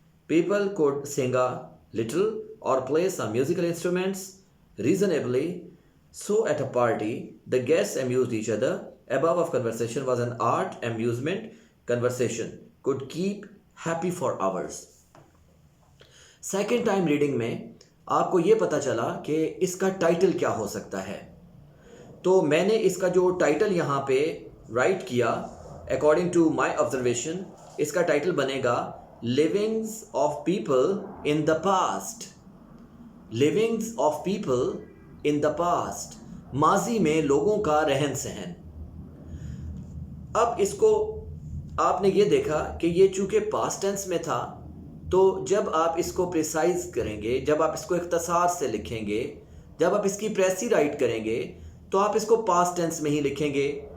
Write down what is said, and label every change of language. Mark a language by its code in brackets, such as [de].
[en] People could sing a little or play some musical instruments reasonably. So at a party, the guests amused each other. Above of conversation was an art amusement conversation. Could keep happy for hours. [ur] Second time reading میں آپ کو یہ پتہ چلا کہ اس کا title کیا ہو سکتا ہے. تو میں نے اس کا جو ٹائٹل یہاں پہ رائٹ کیا [en] according to my observation, [ur] اس کا ٹائٹل بنے گا [en] Livings of people in the past. Livings of people in the past. [ur] ماضی میں لوگوں کا رہن سہن. اب اس کو آپ نے یہ دیکھا کہ یہ چونکہ پاسٹ ٹینس میں تھا، تو جب آپ اس کو پریسائز کریں گے، جب آپ اس کو اختصار سے لکھیں گے، جب آپ اس کی پریسی رائٹ کریں گے، تو آپ اس کو پاسٹ ٹینس میں ہی لکھیں گے.